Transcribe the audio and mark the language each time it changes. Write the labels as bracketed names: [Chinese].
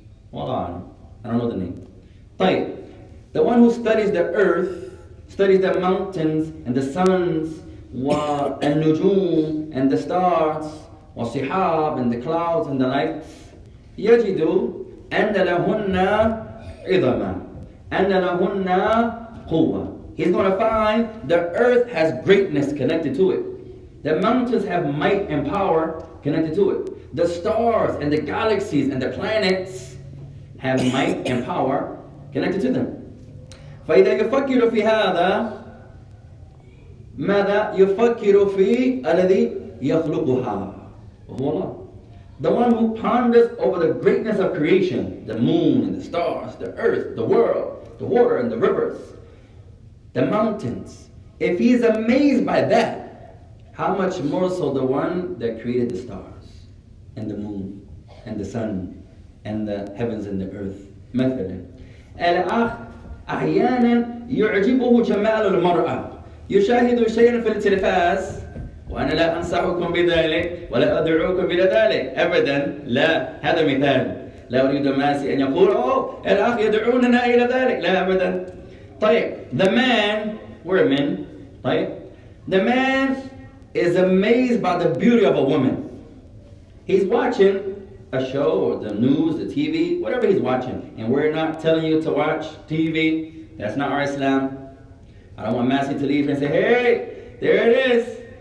[English] Wallah, I don't know the name. [Arabic] طيب, [English] the one who studies the earth, studies the mountains and the suns, [Arabic] والنجوم [English] and the stars, [Arabic] والسحاب [English] and the clouds and the lights, [Arabic] يجد أن لهن عظمة، أن لهن قوة. [English] He's going to find the earth has greatness connected to it. The mountains have might and power connected to it. The stars and the galaxies and the planets have might and power connected to them. [Arabic] فإذا يفكر في هذا ماذا يفكر في الذي يخلقها وهو الله. [English] The one who ponders over the greatness of creation, the moon and the stars, the earth, the world, the water and the rivers, the mountains. If he's amazed by that, how much more so the one that created the stars and the moon and the sun and the heavens and the earth. [Arabic] مثلا الأخ أحيانا يعجبه جمال المرأة، يشاهد شيئا في التلفاز، وأنا لا أنصحكم بذلك ولا أدعوكم إلى ذلك أبدا، لا، هذا مثال. لا أريد ماسي أن يقول الأخ يدعوننا إلى ذلك، لا أبدا. طيب, [English] the man, we're men, طيب, the man is amazed by the beauty of a woman. He's watching a show or the news, the TV, whatever he's watching, and we're not telling you to watch TV. That's not our Islam. I don't want Massey to leave and say, hey, there it is.